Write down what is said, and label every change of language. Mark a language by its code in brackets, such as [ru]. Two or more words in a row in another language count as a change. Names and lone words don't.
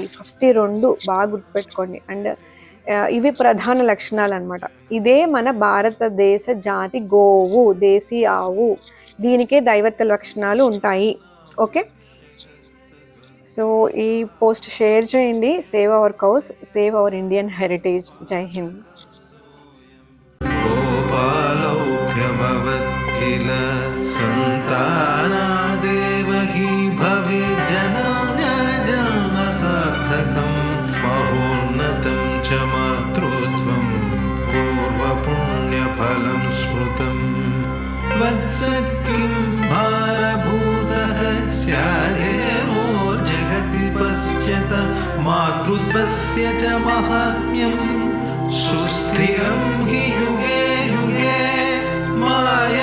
[te] ఫస్ట్ ఈ రెండు బాగా గుర్తుపెట్టుకోండి. అండ్ ఇవి ప్రధాన లక్షణాలు అనమాట. ఇదే మన భారతదేశ జాతి గోవు, దేశీ ఆవు. దీనికే దైవత్వ లక్షణాలు ఉంటాయి. [en] okay, so [te] ఈ [en] post share [te] చేయండి. [en] save our cows, save our Indian heritage. [hi] जय हिंद. [sa] किल सन्तानादेवहि भवेज्जनम सार्थकं महोन्नतं च मातृत्वं पूर्वपुण्यफलं स्मृतं वत्स किं भारभूतः स्यादेवोर्जगति पश्यत मातृत्वस्य च माहात्म्यं सुस्थिरं हि युगे युगे